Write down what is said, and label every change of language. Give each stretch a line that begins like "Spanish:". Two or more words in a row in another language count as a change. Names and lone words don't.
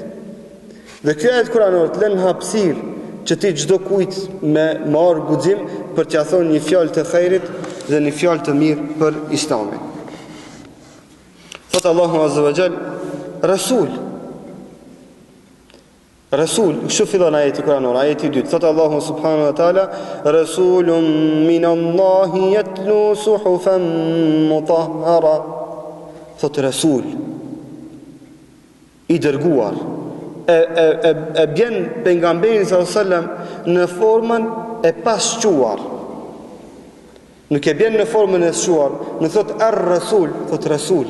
Albanian: Dhe kjo ajet kuranor të lën hapësirë që ti çdo kujt me marr guxim për t'ia thonë një fjalë të khairit dhe një fjalë të mirë për Islamin. Thot Allahu
Arabic: عز وجل,
Albanian: Rasul, kështu fillon ajeti kuranor, ajeti 2.
Arabic: Thot Allahu سبحانه وتعالى رسول من الله يتلو صحفا مطهرة.
Albanian: Thot Rasul, i dërguar. E bjen pejgamberi
Arabic: صلى الله عليه وسلم
Albanian: në formën e pasquar. Nuk e bjen në formën e squar, në thot ar-rasul, thot rasul.